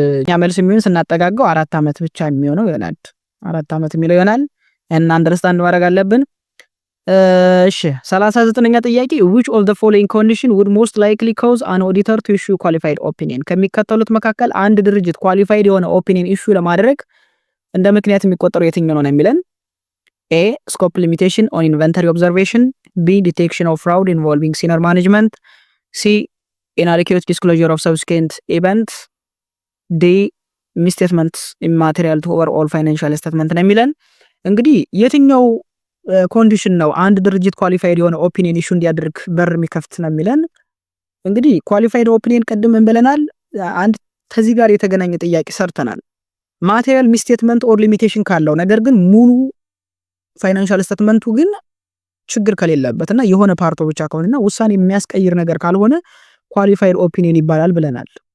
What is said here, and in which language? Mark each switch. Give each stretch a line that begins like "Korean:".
Amharic: ያ መልስ የሚሆን ስናጠጋገው 4 አመት ብቻ የሚሆነው ይሆናል። 4 አመት የሚለው ይሆናል እና አንደርስታንድ ማድረግ አለብን። እሺ 39ኛ ጥያቄ
English: which of the following condition would most likely cause an auditor to issue qualified opinion?
Amharic: ከሚከተሉት መካከል አንድ ድርጅት ኳሊፋይድ የሆነ ኦፒኒየን ኢሹ ለማድረግ እንደ ምክንያት የሚቆጠረው የትኛው ነው የሚለን?
English: A scope limitation on inventory observation, B detection of fraud involving senior management, C inadequate disclosure of subsequent event, D misstatements immaterial to overall financial statement ነው የሚለን።
Amharic: እንግዲህ የትኛው ኮንዲሽን ነው አንድ ድርጅት ኳሊፋይድ የሆነ ኦፒኒየን ኢሹ እንዲያደርግ በር የሚከፍት ነው የሚለን? እንግዲህ ኳሊፋይድ ኦፒኒየን ቀድም እንበለናል። አንድ ከዚህ ጋር የተገናኘ ጥያቄ ሰርተናል። ማቴሪያል ሚስቴትመንት ኦር ሊሚቴሽን ካለው ነገር ግን ሙሉ ፋይናንሻል ስቴትመንቱ ግን ችግር ከሌለበትና የሆነ ፓርቶ ብቻ ከሆነና ውሳኔ የሚያስቀይር ነገር ካልሆነ ኳሊፋይድ ኦፒኒየን ይባላል ብለናል።